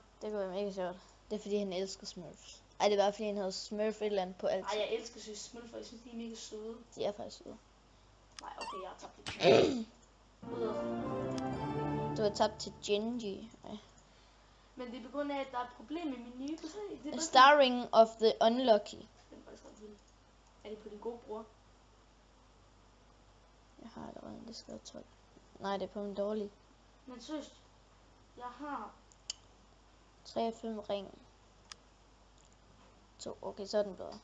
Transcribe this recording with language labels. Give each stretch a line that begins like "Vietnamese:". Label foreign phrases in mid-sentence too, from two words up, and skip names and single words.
Danish: Det kunne være mega sjovt. Det er fordi, han elsker Smurfs. Ej, det er bare fordi, han havde Smurf et eller andet på alt. Ej, jeg elsker Smurf, jeg synes, de er mega søde. De er faktisk søde. Nej, okay, jeg har tabt det. Du har tabt til Genji. Men det er på grund af, at der er et problem med min nye PC.
English: Starring of the Unlucky.
Danish: Den er faktisk ret vild. Er det på din gode bror? Jeg har allerede det skrevet 12. Nej, det er på min dårlige. Men søst, jeg har 3 og 5 ring. 2. Okay, så er den bedre.